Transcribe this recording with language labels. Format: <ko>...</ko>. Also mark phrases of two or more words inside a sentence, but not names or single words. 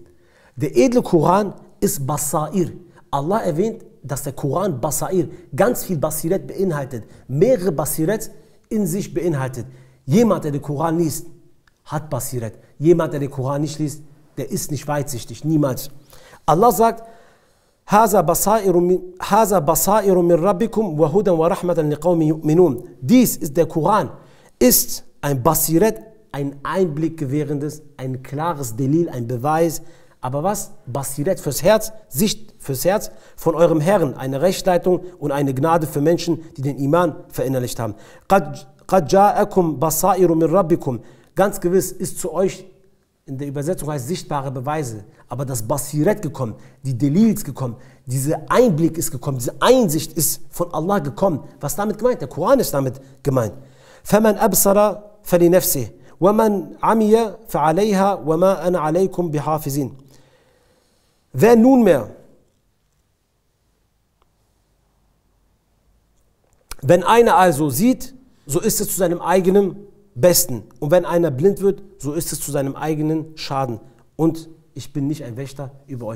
<de>Der edle Koran ist Basair. Allah erwähnt, dass der Koran Basair, ganz viel Basiret beinhaltet, mehrere Basiret in sich beinhaltet. Jemand, der den Koran liest, hat Basiret. Jemand, der den Koran nicht liest, der ist nicht weitsichtig, niemals. Allah sagt,</de> <ar>هذا بصائر من ربكم وهدى ورحمة لقوم يؤمنون.</ar> <de>Dies ist der Koran, ist ein Basiret, ein Einblick gewährendes, ein klares Delil, ein Beweis. Aber was? Basiret fürs Herz, Sicht fürs Herz von eurem Herrn, eine Rechtleitung und eine Gnade für Menschen, die den Iman verinnerlicht haben.</de> <ar>قد جاءكم بصائر من ربكم.</ar> <de>Ganz gewiss ist zu euch in der Übersetzung heißt sichtbare Beweise, aber das Basiret gekommen, die Delils gekommen, dieser Einblick ist gekommen, diese Einsicht ist von Allah gekommen. Was damit gemeint? Der Koran ist damit gemeint.</de> <ar>فَمَنْ أَبْصَرَ فَلِنَفْسِهِ وَمَنْ عَمِيَ فَعَلَيْهَا وَمَا أَنَا عَلَيْكُمْ بِحَافِظِينَ.</ar> <de>Wer nunmehr, wenn einer also sieht, so ist es zu seinem eigenen Besten. Und wenn einer blind wird, so ist es zu seinem eigenen Schaden. Und ich bin nicht ein Wächter über euch.</de>